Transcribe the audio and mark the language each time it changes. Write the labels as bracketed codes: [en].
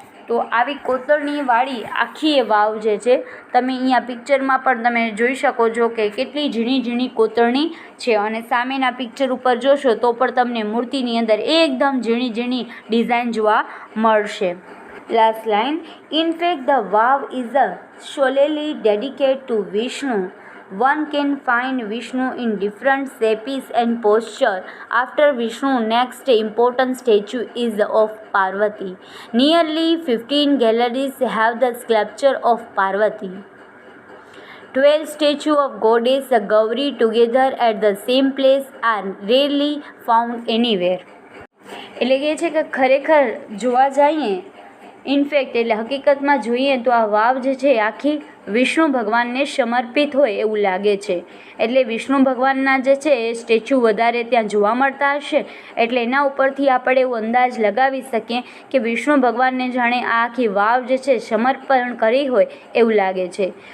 [gu] તો આવી કોતરણીવાળી આખી એ વાવ જે છે, તમે અહીંયા પિક્ચરમાં પણ તમે જોઈ શકો છો કે કેટલી ઝીણી ઝીણી કોતરણી છે. અને સામેના પિક્ચર ઉપર જોશો તો પણ તમને મૂર્તિની અંદર એકદમ ઝીણી ઝીણી ડિઝાઇન જોવા મળશે. [en] Last line. In fact, the vow is solely dedicated to Vishnu. One can find Vishnu in different shapes and posture. After Vishnu, next important statue is of Parvati. Nearly 15 galleries have the sculpture of Parvati. 12 statues of goddess Gauri together at the same place are rarely found anywhere. [gu] એટલે કે છે કે ખરેખર જોવા જઈએ, in fact એટલે હકીકતમાં જોઈએ તો આ વાવ જે છે આખી વિષ્ણુ ભગવાનને સમર્પિત હોય એવું લાગે છે. એટલે વિષ્ણુ ભગવાનના જે છે એ સ્ટેચ્યુ વધારે ત્યાં જોવા મળતા હશે. એટલે એના ઉપરથી આપણે એવો અંદાજ લગાવી શકીએ કે વિષ્ણુ ભગવાનને જાણે આ આખી વાવ જે છે સમર્પણ કરી હોય એવું લાગે છે.